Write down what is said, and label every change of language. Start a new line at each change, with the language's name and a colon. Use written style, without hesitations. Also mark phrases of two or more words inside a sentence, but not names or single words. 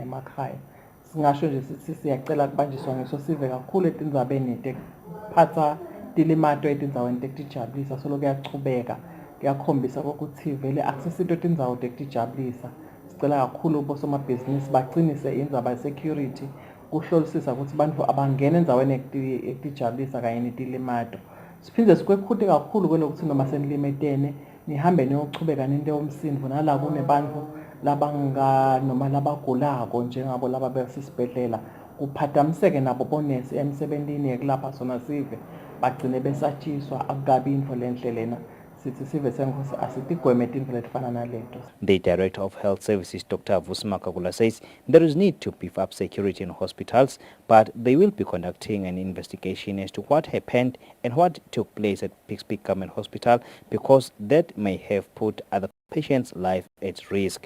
Swati: emakhaya singasho nje sithi siyacela kubanjiswa ngeso sive kakhulu etindzabeni tekuphatha tilimato etindzaweni tekutijabulisa solo kuyachubeka kuyakhombisa ukuthi vele akusisinto tindzawo tekutijabulisa sicela kakhulu bosomabhizinisi bacinise indzaba security kuhlolisisa ukuthi bantu abangena endzaweni ekutijabulisa kanye netilimato siphinde sikwekhute kakhulu kwelokuthi noma senilimetene nihambe niyochubeka nento yomsindvo nala kunebantu noma labagulako njengabo laba besisibhedlela kuphathamiseke nabo bonesi emsebentini yekulapha sona sive bagcine besatshiswa akukabi intfo lenhle lena sithi sive senkosi asitigweme tintfo letifana naleto.
English: The Director of Health Services, Dr. Vusima Kagula, says there is need to beef up security in hospitals, but they will be conducting an investigation as to what happened and what took place at Pigs Peak Government Hospital, because that may have put other patients' life at risk.